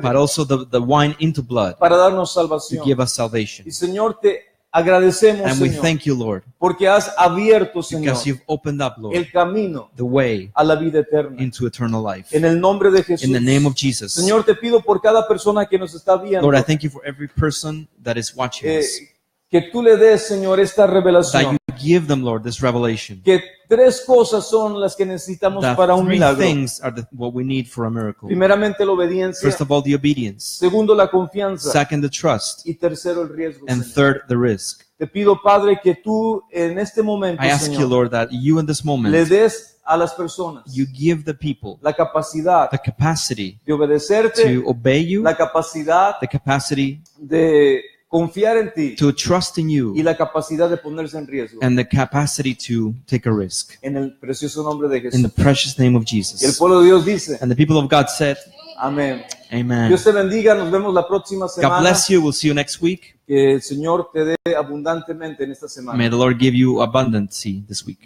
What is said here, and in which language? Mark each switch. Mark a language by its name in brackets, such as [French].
[English] but also the wine into blood [Spanish] para darnos [English] to [Spanish] salvación. [English] give us salvation. [Spanish] Y Señor, te agradecemos, [English] And we [Spanish] Señor, [English] thank you, Lord, [Spanish] porque has abierto, Señor, [English] because you've opened up, Lord, [Spanish] el camino [English] the way [Spanish] a la vida eterna. [English] into eternal life. [Spanish] En el nombre de Jesús. [English] In the name of Jesus. [Spanish] Señor, te pido por cada persona que nos está viendo, [English] Lord, I thank you for every person that is watching us, [Spanish] que tú le des, Señor, esta [English] that [Spanish] revelación. [English] you give them, Lord, this revelation. [Spanish] Que tres cosas son las que necesitamos [English] The [Spanish] para un [English] three [Spanish] milagro. [English] things are what we need for a miracle. [Spanish] Primeramente, la obediencia. [English] First of all, the obedience. [Spanish] Segundo, la confianza. [English] Second, the trust. [Spanish] Y tercero, el riesgo. [English] And [Spanish] Señor. [English] third, the risk. [Spanish] Te pido, Padre, que tú en este momento, [English] I ask you, [Spanish] Señor, [English] Lord, that you in this [Spanish] le [English] moment, [Spanish] des a las personas [English] you give the people [Spanish] la capacidad [English] the capacity [Spanish] de obedecerte, [English] to obey you, [Spanish] la capacidad [English] the capacity [Spanish] de confiar en ti [English] to trust in [Spanish] y [English] you, [Spanish] la capacidad de ponerse en riesgo. [English] and the capacity to take a risk. [Spanish] En el precioso nombre de [English] In the [Spanish] Jesús. [English] precious name of [Spanish] Y el [English] Jesus. [Spanish] pueblo de Dios dice, [English] And the people of God said, [Spanish] amén. [English] Amen. [Spanish] Dios te bendiga, nos vemos la próxima [English] God [Spanish] semana. [English] bless you. We'll see you next week. [Spanish] Que el Señor te dé abundantemente en esta semana. [English] May the Lord give you abundancy this week.